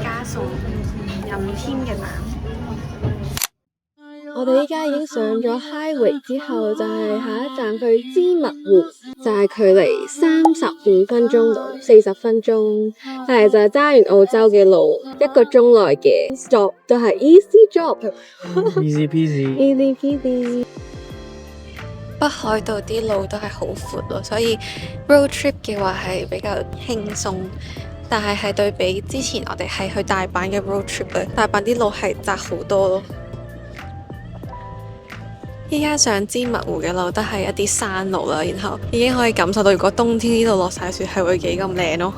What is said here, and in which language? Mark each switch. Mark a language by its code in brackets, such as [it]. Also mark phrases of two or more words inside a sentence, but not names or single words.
[yue] 送任添嘅蛋。我哋依家已經上咗 Highway 之後，就係下一站去芝密湖，就係距離35分鐘到40分鐘，但係就係揸完澳洲嘅路1個鐘內嘅 stop 都係 [en] easy job，easy peasy。 peasy。 [yue] 北海道啲路都係好闊咯，所以 road trip 嘅話係比較輕鬆。但係對比之前我哋係去大阪嘅 road trip 咧，大阪啲路係窄好多咯。依家上芝密湖嘅路都係一啲山路啦，然後已經可以感受到如果冬天呢度落晒雪係會幾咁靚咯。